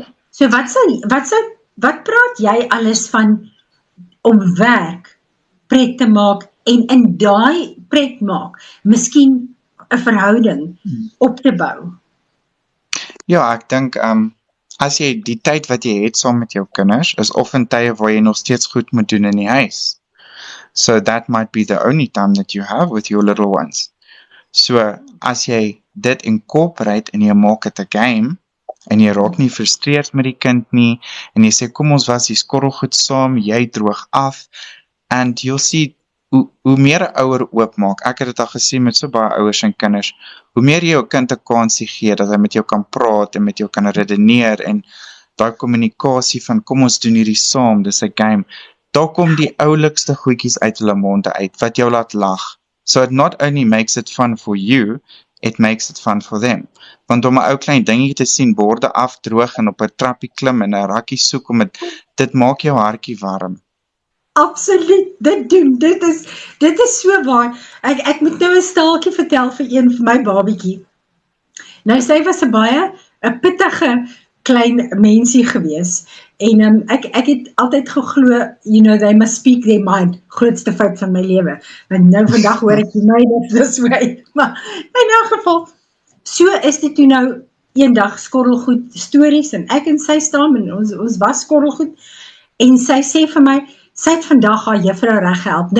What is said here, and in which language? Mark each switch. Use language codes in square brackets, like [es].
[af] So wat praat jy alles van om werk pret te maak, en in daai pret maak, miskien 'n verhouding op te bou? Ja, ek dink, as jy die tyd wat jy het saam met jou kinders, is often tye waar jy nog steeds goed moet doen in die huis. [en] So that might be the only time that you have with your little ones. [af] So, as jy dit incorporate en jy maak het 'n game, en jy raak nie frustreerd met die kind nie, en jy sê, kom ons was die skorrelgoed saam, jy droog af, [en] and you'll see, [af] hoe meer 'n ouer oopmaak, ek het dit al gesien met so baie ouers en kinders, hoe meer jy jou kind 'n kansie gee, dat hy met jou kan praat, en met jou kan redeneer, en daai kommunikasie van, kom ons doen hierdie saam, dis 'n game, daar kom die oulikste goedjies uit hulle monde uit, wat jou laat lag. [en] So it not only makes it fun for you, it makes it fun for them. [af] Want om 'n ou klein dingetjie te sien, borde afdroog en op 'n trappie klim en 'n rakkie soek om dit maak jou hartjie warm. Absoluut, dit is so waar. Ek moet nou 'n staaltjie vertel vir my babietjie. Nou, sy was 'n baie 'n pittige klein mensie gewees, en ek het altyd geglo, [en] they must speak their mind, [af] grootste fout van my lewe, want nou vandag hoor ek my dis way, maar in elk geval, so is dit toe nou eendag skorrelgoed stories, en ek en sy staan, en ons was skorrelgoed, en sy sê vir my, sy het vandag haar juffrou reg gehelp.